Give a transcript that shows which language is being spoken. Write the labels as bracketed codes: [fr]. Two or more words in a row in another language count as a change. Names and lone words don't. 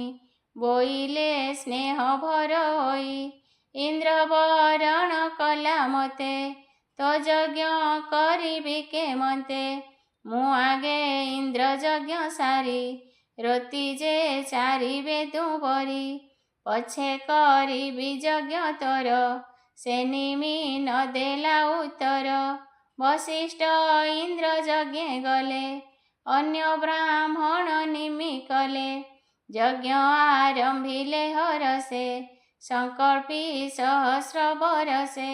[or] ବୋଇଲେ ସ୍ନେହ ଭର ହୋଇ, ଇନ୍ଦ୍ର ବରଣ କଲା ମତେ। ତୋ ଯଜ୍ଞ କରିବି କେମନ୍ତେ, ମୁଁ ଆଗେ ଇନ୍ଦ୍ର ଯଜ୍ଞ ସାରି। ରତି ଯେ ଚାରି ବେଦୁବରି, ପଛେ କରି ଯଜ୍ଞ ତର ସେ ନିମି ନ ଦେଲା ଉତ୍ତର। ବଶିଷ୍ଠ ଇନ୍ଦ୍ର ଯଜ୍ଞେ ଗଲେ ଅନ୍ୟ ବ୍ରାହ୍ମଣ ନିମି କଲେ। ଯଜ୍ଞ ଆରମ୍ଭିଲେ ହରସେ ସଂକଳ୍ପି ସହସ୍ର ବରସେ।